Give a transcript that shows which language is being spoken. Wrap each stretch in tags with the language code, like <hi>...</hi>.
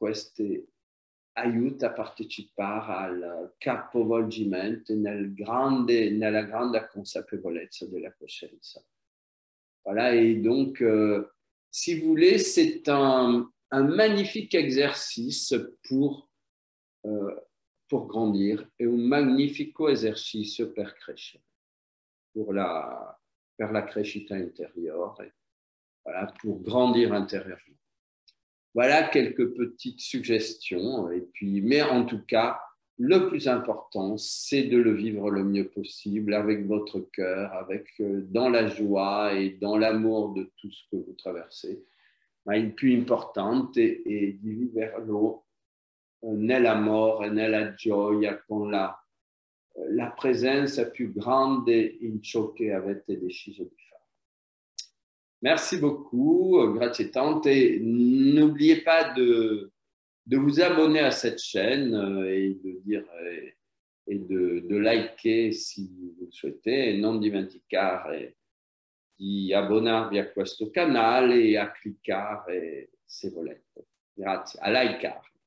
<it>Questo aiuta a partecipare al capovolgimento nella grande consapevolezza della coscienza.</it> <fr>Voilà, et donc, si vous voulez, c'est un magnifique exercice pour grandir et</fr> <it>un magnifico esercizio per crescere, per la crescita</it> <fr>intérieure, voilà, pour grandir intérieurement. Voilà quelques petites suggestions, et puis, mais en tout cas, le plus important, c'est de le vivre le mieux possible avec votre cœur, dans la joie et dans l'amour de tout ce que vous traversez.</fr> <it>Ma il più importante è di viverlo nell'amore e nella gioia con la presenza più grande in ciò che avete deciso di fare.</it> <fr>Merci beaucoup,</fr> <it>grazie tante.</it> <fr>N'oubliez pas de vous abonner à cette chaîne et de liker si vous le souhaitez.</fr> <it>E non dimenticare di abbonarvi a questo canale e a cliccare se volete. Grazie, a likare.</it>